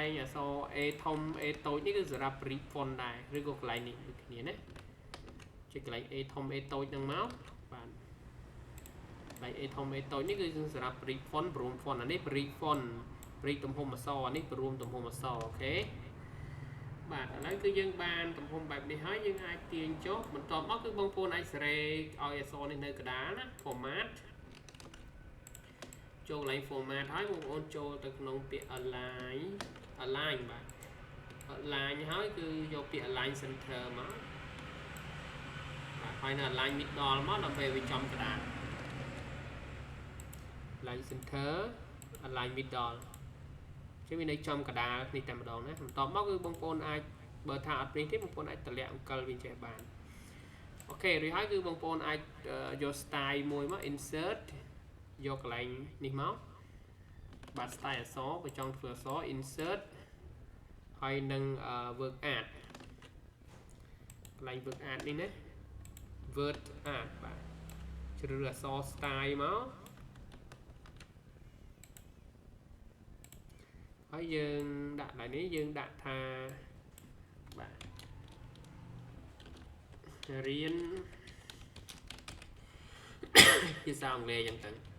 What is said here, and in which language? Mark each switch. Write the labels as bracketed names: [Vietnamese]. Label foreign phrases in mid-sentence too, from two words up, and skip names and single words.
[Khmer] ងអក្សរ A ធំ A តូចនេះគឺសម្រាប់បរិច font ដែរឬក៏កន្លែងនេះដូចគ្នាណាចុចកន្លែង A ធំ A តូចនឹងមកបាទកន្លែង A ធំ A តូចនេះគឺសម្រាប់បរិច font ព្រម font អានេះបរិច font បរិចទំហំអក្សរនេះព្រមទំហំអក្សរអូខេបាទឥឡូវគឺយើងបានទំហំបែបនេះហើយយើងអាចទាញចុះបន្ទាប់មកគឺបងប្អូនអាចសេរីឲ្យអក្សរនេះនៅកណ្ដាលណា format ចូលកន្លែង format ហើយបងប្អូនចូលទៅក្នុងពាក្យ align បាទ align ហើយគឺយកពាក្យ [English] align center [Khmer] មកបាទហើយនៅ [English] align middle [Khmer] មកដើម្បីវាចំកណ្ដាល [English] align center align middle [Khmer] ជាវានៅចំកណ្ដាលនេះតែម្ដងណាបន្ទាប់មកគឺបងប្អូនអាចបើថា អត់ពេញទេបងប្អូនអាចតម្លាក់អង្គលវាចេះបានអូខេរួចហើយគឺបងប្អូនអាចយក style មួយមក insert យកកន្លែងនេះមកបាទ style អក្សរបើចង់ធ្វើអក្សរ insert ហើយនឹង [English] work art [Khmer] កន្លែង [English] work art [Khmer] នេះណា [English] word art [Khmer] បាទជ្រើសរើសអក្សរ style មក ហើយយើងដាក់កន្លែងនេះយើងដាក់ថាបាទរៀនភាសាអង់គ្លេសចឹងទៅ